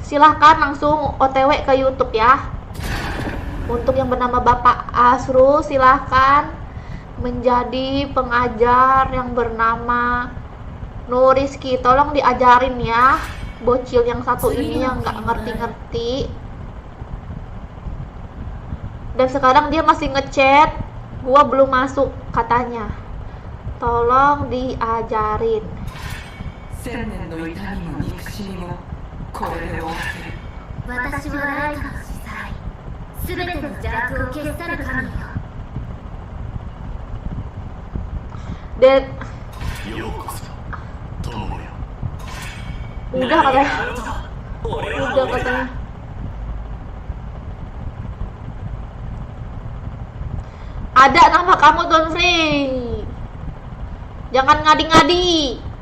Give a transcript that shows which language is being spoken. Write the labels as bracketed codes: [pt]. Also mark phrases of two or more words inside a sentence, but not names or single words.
[id] Silahkan langsung OTW ke YouTube ya. Untuk yang bernama Bapak Asru, silahkan menjadi pengajar yang bernama Nuriski. Tolong diajarin ya, bocil yang satu ini yang nggak ngerti-ngerti. Dan sekarang dia masih ngechat, gua belum masuk katanya. Tolong diajarin. [ja] 1000 年の痛みも憎しみもこれで終わる。私はライカの司祭、すべての邪悪を消し去る神よ。 [id] Dan [ja] ようこそ友よ。 [id] udah katanya. Ada nama kamu Donfrey. Jangan ngadi-ngadi.